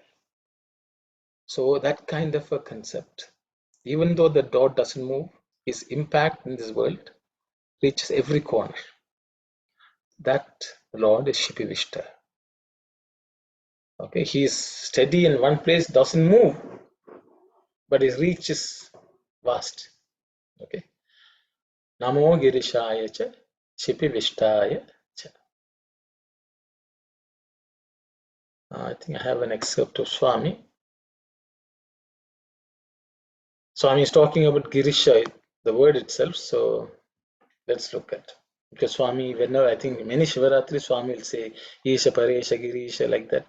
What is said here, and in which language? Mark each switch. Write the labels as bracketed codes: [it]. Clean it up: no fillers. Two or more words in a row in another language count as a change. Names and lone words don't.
[en] So that kind of a concept, even though the dot doesn't move, his impact in this world reaches every corner. That Lord is Shipivishta. Okay, he is steady in one place, doesn't move, but his reach is vast. Okay. [sa] Namo Girishaya cha Shipivishtaya cha. [en] I think I have an excerpt of Swami. Swami is talking about Girisha, the word itself. So let's look at. Because Swami, whenever I think many Shivaratri, Swami will say [sa] Isha Paresha Girisha, [en] like that.